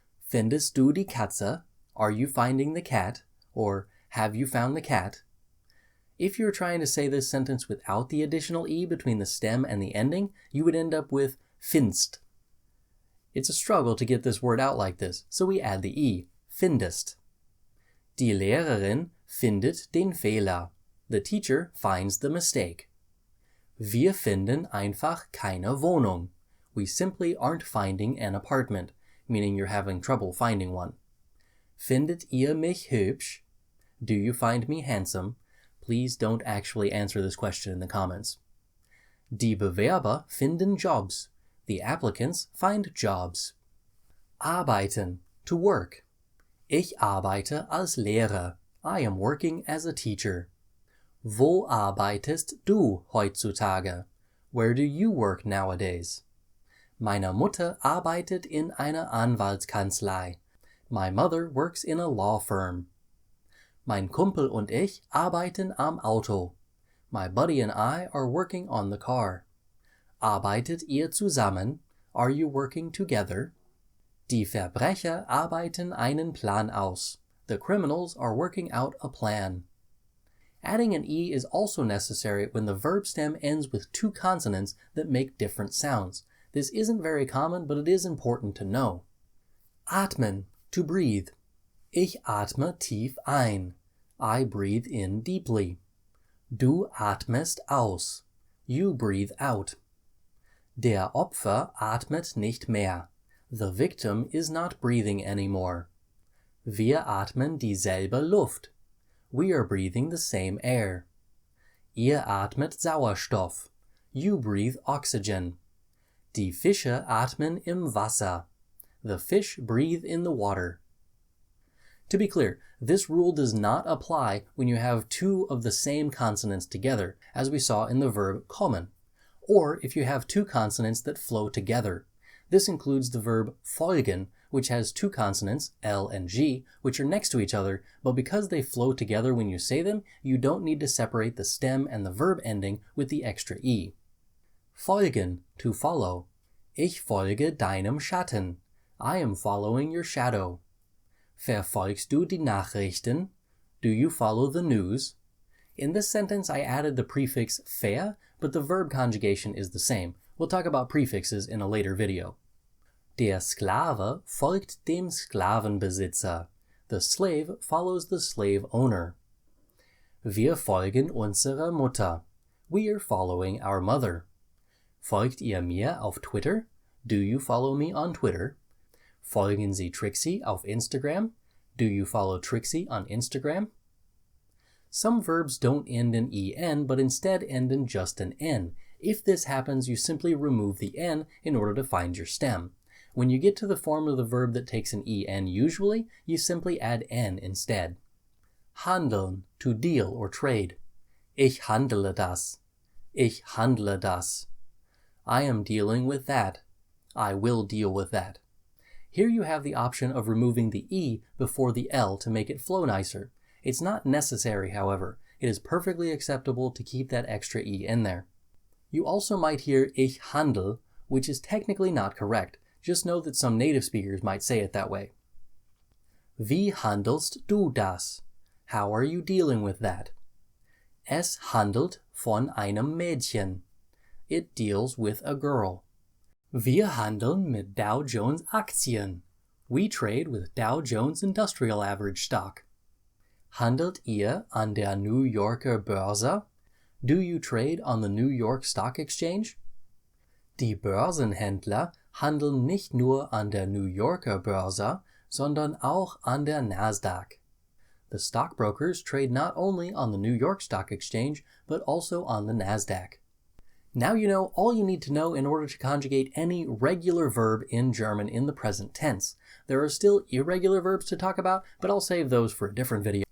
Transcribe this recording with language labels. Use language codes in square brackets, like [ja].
[de] Findest du die Katze? [en] Are you finding the cat? Or have you found the cat? If you're trying to say this sentence without the additional E between the stem and the ending, you would end up with findst. It's a struggle to get this word out like this, so we add the E, findest. [de] Die Lehrerin findet den Fehler. [en] The teacher finds the mistake. [de] Wir finden einfach keine Wohnung. [en] We simply aren't finding an apartment, meaning you're having trouble finding one. [de] Findet ihr mich hübsch? [en] Do you find me handsome? Please don't actually answer this question in the comments. [de] Die Bewerber finden Jobs. [en] The applicants find jobs. Arbeiten, to work. [de] Ich arbeite als Lehrer. [en] I am working as a teacher. [de] Wo arbeitest du heutzutage? [en] Where do you work nowadays? [de] Meine Mutter arbeitet in einer Anwaltskanzlei. [en] My mother works in a law firm. [de] Mein Kumpel und ich arbeiten am Auto. [en] My buddy and I are working on the car. [de] Arbeitet ihr zusammen? [en] Are you working together? [de] Die Verbrecher arbeiten einen Plan aus. [en] The criminals are working out a plan. Adding an E is also necessary when the verb stem ends with two consonants that make different sounds. This isn't very common, but it is important to know. [de] Atmen, [en] to breathe. [de] Ich atme tief ein. [en] I breathe in deeply. [de] Du atmest aus. [en] You breathe out. [de] Der Opfer atmet nicht mehr. [en] The victim is not breathing anymore. [de] Wir atmen dieselbe Luft. [en] We are breathing the same air. [de] Ihr atmet Sauerstoff. [en] You breathe oxygen. [de] Die Fische atmen im Wasser. [en] The fish breathe in the water. To be clear, this rule does not apply when you have two of the same consonants together, as we saw in the verb kommen, or if you have two consonants that flow together. This includes the verb folgen, which has two consonants, L and G, which are next to each other, but because they flow together when you say them, you don't need to separate the stem and the verb ending with the extra E. Folgen, to follow. [de] Ich folge deinem Schatten. [en] I am following your shadow. [de] Verfolgst du die Nachrichten? [en] Do you follow the news? In this sentence, I added the prefix ver, but the verb conjugation is the same. We'll talk about prefixes in a later video. [de] Der Sklave folgt dem Sklavenbesitzer. [en] The slave follows the slave owner. [de] Wir folgen unserer Mutter. [en] We are following our mother. [de] Folgt ihr mir auf Twitter? [en] Do you follow me on Twitter? [de] Folgen Sie Trixie auf Instagram? [en] Do you follow Trixie on Instagram? Some verbs don't end in en, but instead end in just an n. If this happens, you simply remove the n in order to find your stem. When you get to the form of the verb that takes an en usually, you simply add n instead. Handeln, to deal or trade. [de] Ich handle das. Ich handle das. [en] I am dealing with that. I will deal with that. Here you have the option of removing the E before the L to make it flow nicer. It's not necessary, however. It is perfectly acceptable to keep that extra E in there. You also might hear ich handle, which is technically not correct. Just know that some native speakers might say it that way. [de] Wie handelst du das? [en] How are you dealing with that? [de] Es handelt von einem Mädchen. [en] It deals with a girl. [de] Wir handeln mit Dow Jones Aktien. [en] We trade with Dow Jones Industrial Average stock. [de] Handelt ihr an der New Yorker Börse? [en] Do you trade on the New York Stock Exchange? [de] Die Börsenhändler handeln nicht nur an der New Yorker Börse, sondern auch an der Nasdaq. [en] The stockbrokers trade not only on the New York Stock Exchange, but also on the Nasdaq. Now you know all you need to know in order to conjugate any regular verb in German in the present tense. There are still irregular verbs to talk about, but I'll save those for a different video.